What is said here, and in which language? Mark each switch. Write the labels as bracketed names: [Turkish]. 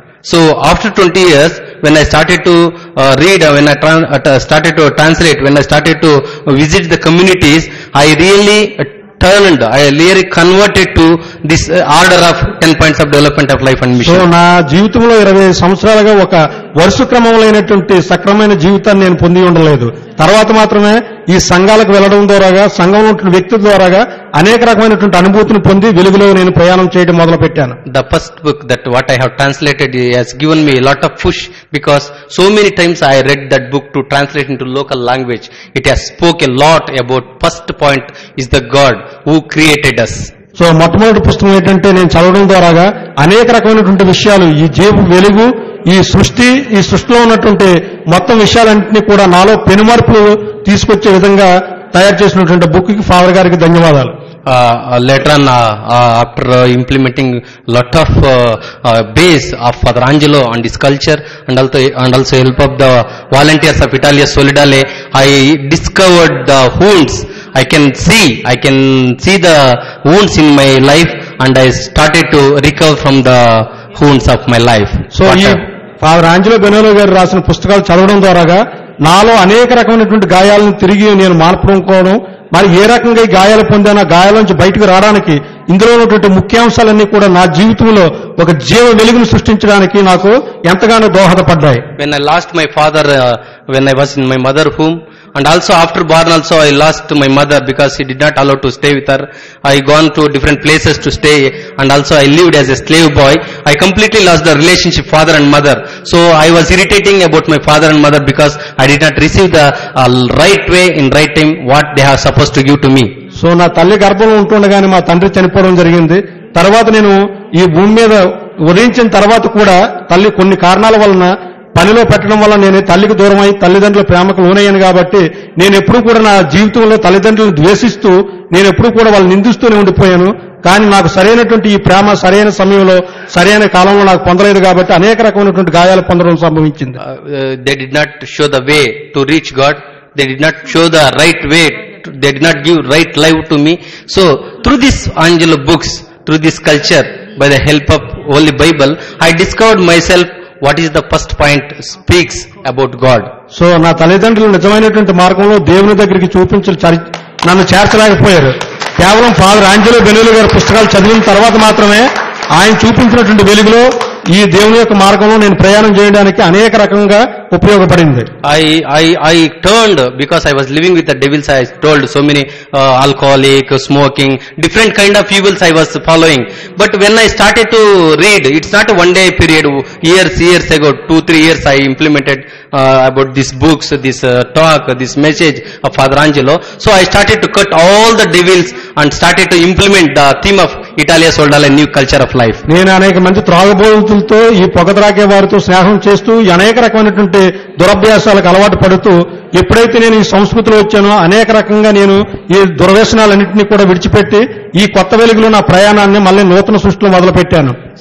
[English] So after 20 years, when I started to read, when I started to translate, when I started to visit the communities, I really turned, I really converted to this order of 10 points of development of life and so mission. [Telugu] నా జీవితంలో 20 సంవత్సరాలుగా ఒక వరుస క్రమంలోనటువంటి సక్రమైన జీవితాన్ని నేను పొంది ఉండలేదు. తర్వాత మాత్రమే ఈ సంఘాలకు వెళ్లడం ద్వారాగా, సంఘంలో ఉన్న వ్యక్తి ద్వారాగా అనేక రకమైనటువంటి అనుభూతిని పొంది వెలుగులో నేను ప్రయాణం చేయడం మొదలు పెట్టాను. [English] The first book that what I have translated has given me a lot of push, because so many times I read that book to translate into local language. It has spoke a lot about first point is the God who created us. [Telugu] So మొట్టమొదటి పుస్తకం ఏంటంటే నేను చదవడం ద్వారాగా అనేక రకమైనటువంటి విషయాలు, ఈ జీవ వెలుగు, ఈ సృష్టిలో ఉన్నటువంటి మొత్తం విషయాలన్నింటినీ కూడా నాలో పెనుమార్పులు తీసుకొచ్చే విధంగా తయారు చేసినటువంటి బుక్ కి ఫాదర్ గారికి ధన్యవాదాలు. [English] Later on, after implementing lot of base of Father Angelo and his culture, and also help of the volunteers of Italia Solidale, I discovered the wounds. I can see the wounds in my life, and I started to recover from the wounds of my life. [Telugu] So ఈ father Angelo బెనోలో గారు రాసిన పుస్తకాలు చదవడం ద్వారాగా నాలో అనేక రకమైనటువంటి గాయాలను తిరిగి నేను మార్పుకోవడం, మరి ఏ రకంగా ఈ గాయాలు పొందానో, గాయాల నుంచి బయటకు రావడానికి ఇందులో ఉన్నటువంటి ముఖ్యాంశాలన్నీ కూడా నా జీవితంలో ఒక జీవ వెలుగును సృష్టించడానికి నాకు ఎంతగానో దోహదపడ్డాయి. [English] When I lost my father, when I was in my mother womb, and also after born also I lost my mother because he did not allow to stay with her. I gone to different places to stay, and also I lived as a slave boy. I completely lost the relationship father and mother. So I was irritating about my father and mother because I did not receive the right way in right time what they are supposed to give to me. [Telugu] So నా తల్లి గర్భంలో ఉంటుండగానే మా తండ్రి చనిపోవడం జరిగింది. తర్వాత నేను ఈ భూమి మీద ఉదయించిన తర్వాత కూడా తల్లి కొన్ని కారణాల వలన పనిలో పెట్టడం వల్ల నేను తల్లికి దూరమై తల్లిదండ్రుల ప్రేమకు లోనయ్యాను. కాబట్టి నేను ఎప్పుడూ కూడా నా జీవితంలో తల్లిదండ్రులను ద్వేషిస్తూ నేను ఎప్పుడూ కూడా వాళ్ళు నిందిస్తూనే ఉండిపోయాను. కానీ నాకు సరైనటువంటి ఈ ప్రేమ సరైన సమయంలో సరైన కాలంలో నాకు పొందలేదు. కాబట్టి అనేక రకమైనటువంటి గాయాలు పొందడం సంభవించింది. [English] They did not show the way to reach God. They did not show the right way. They did not give right life to me. So through this Angelo books, through this culture, by the help of Holy Bible, I discovered myself what is the first point speaks about God. [Telugu] So నా తల్లిదండ్రులు నిజమైనటువంటి మార్గంలో దేవుని దగ్గరికి నన్ను చేర్చలేకపోయారు. కేవలం father Angelo బెనోలో గారి పుస్తకాలు చదివిన తర్వాత మాత్రమే ఆయన చూపించినటువంటి వెలుగులో ఈ దేవుని యొక్క మార్గంలో నేను ప్రయాణం చేయడానికి అనేక రకంగా ఉపయోగపడింది. [English] I turned, because I was living with the devils. I told so many alcoholic, smoking, different kind of evils I was following. But when I started to read, it's not a one day period. Years ago, 2-3 years I implemented about these books, this talk, this message of Father Angelo. So I started to cut all the devils and started to implement the theme of Italia Solidale, new culture of life. [Telugu] నేను అనేక మంది త్రాగుబోతులతో, ఈ పొగ త్రాగే వారితో స్నేహం చేస్తూ అనేక రకమైనటువంటి దురభ్యాసాలకు అలవాటు పడుతూ ఎప్పుడైతే నేను ఈ సంస్కృతిలో వచ్చానో అనేక రకంగా నేను ఈ దుర్వ్యసనాలన్నింటినీ కూడా విడిచిపెట్టి ఈ కొత్త వెలుగులో నా ప్రయాణాన్ని మళ్ళీ నూతన సృష్టిలో మొదలు పెట్టాను.